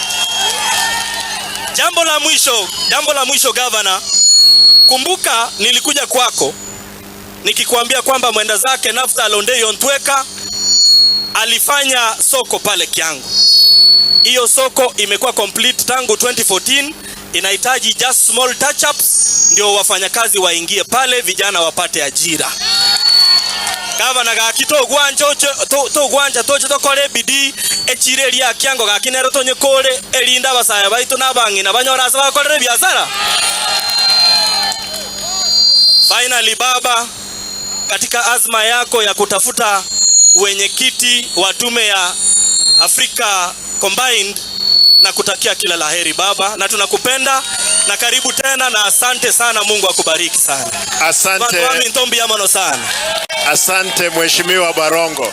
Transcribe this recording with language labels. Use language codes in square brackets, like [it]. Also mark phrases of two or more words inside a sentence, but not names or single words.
[sw] Jambo la mwisho gavana, kumbuka nilikuja kwako nikikwambia kwamba mwenda zake Nafta Londei Ontweka alifanya soko pale Kiangu. Hiyo soko imekuwa complete tangu 2014, inahitaji [en] just small touch ups [sw] ndio wafanyakazi waingie pale, vijana wapate ajira. [guz] Gavana gakito gwanja toche tokore bidii echireri ya Kiango gakinero tonye kore elinda basaya baitu nabangi na banyora asa bakorere biashara. [sw] Finally baba, katika azma yako ya kutafuta wenyekiti wa tume ya Africa Combined, na kutakia kila laheri baba, na tunakupenda na karibu tena na asante sana. Mungu akubariki sana. Asante Mheshimiwa Barongo.